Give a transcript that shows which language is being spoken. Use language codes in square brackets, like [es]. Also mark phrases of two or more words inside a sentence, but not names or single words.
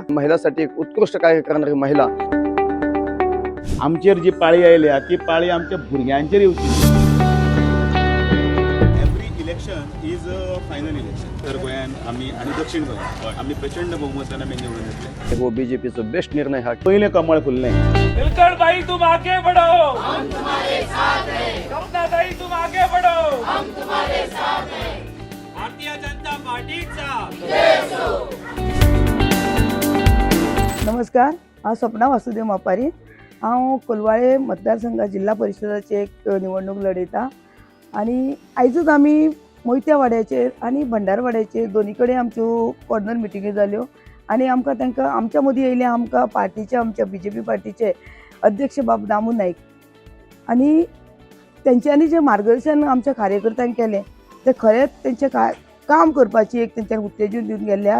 [mr] महिलांसाठी एक उत्कृष्ट कार्य करणारी महिला। [kok] आमचेर जी पाळी आयल्या ती पाळी आमच्या भुरग्यांचेर येवची। [en] every election is a final election. [kok] उत्तर गोंयान आमी आणि दक्षिण गोंयान आमी प्रचंड बहुमतान आमी निवडून येतले। [mr] वो बीजेपीचा बेस्ट निर्णय हा। पहिले कमळ फुलले। [hi] मिलकर भाई तुम आगे बढ़ो, हम तुम्हारे साथ हैं। कमला भाई तुम आगे बढ़ो, हम तुम्हारे साथ हैं। [mr] भारतीय जनता पार्टीचा जय हो। [kok] नमस्कार, हांव सपना वासुदेव मापारी। हांव कोलवाळे मतदारसंघ जिल्हा परिषदाचे एक निवडणूक लढयता आणि आयजूच आमी मोहिते वाड्याचेर आणि भंडारवाड्याचेर दोनी कडेन आमच्यो कॉर्नर मिटिंगी जाल्यो आणि आमकां तांकां आमच्या मदीं येयले आमकां पार्टीचे आमच्या बीजेपी पार्टीचे अध्यक्ष बाब दामू नाईक आणि तेंच्यांनी जे मार्गदर्शन आमच्या कार्यकर्त्यांक केलें ते खरेंच तेंचे काम करपाची एक तेंच्यांनी उत्तेजन दिवन गेल्ले आहा।